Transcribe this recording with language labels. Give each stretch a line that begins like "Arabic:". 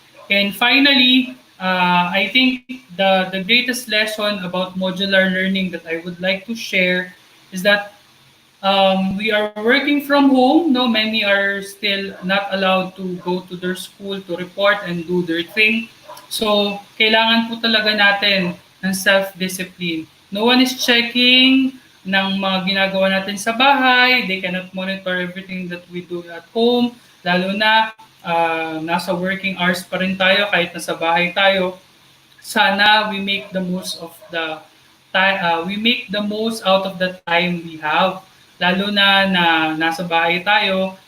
English: And finally, I think the greatest lesson about modular learning that I would like to share is that we are working from home. No, many are still not allowed to go to their school to report and do their thing.
Filipino: So, kailangan po talaga natin ng self-discipline.
English: No one is checking
Filipino: ng mga ginagawa natin sa bahay.
English: They cannot monitor everything that we do at home.
Filipino: Lalo na nasa
English: working hours
Filipino: pa rin tayo kahit nasa bahay tayo.
English: Sana we make the most of the time, we make the most out of the time we have,
Filipino: lalo na nasa bahay tayo.